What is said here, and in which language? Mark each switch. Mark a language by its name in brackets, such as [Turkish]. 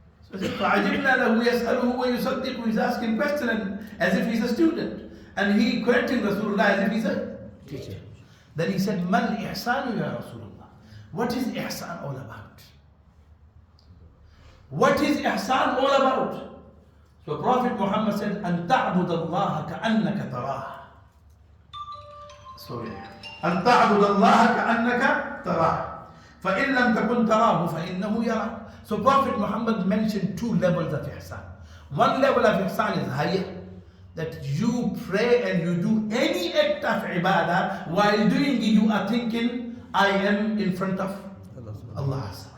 [English] So he said, [Arabic] فَعَجِبْنَا لَهُ يَسْأَلُهُ وَيُصَدِّقُ. [English] He's asking question as if he's a student. And he correcting Rasulullah as if he's a teacher. Then he said, [Arabic] مَا الْإِحْسَانُ يَا Rasulullah. [English] What is ihsan all about? What is ihsan all about? So Prophet Muhammad said, [Arabic] أن تعبد الله كأنك تراه. [English] Sorry. [Arabic] أن تعبد الله كأنك تراه. فإن لم تكن تراه فإنه يراك. [English] So Prophet Muhammad mentioned 2 levels of ihsan. One level of ihsan is higher, that you pray and you do any act of ibadah, while doing it you are thinking, I am in front of Allah.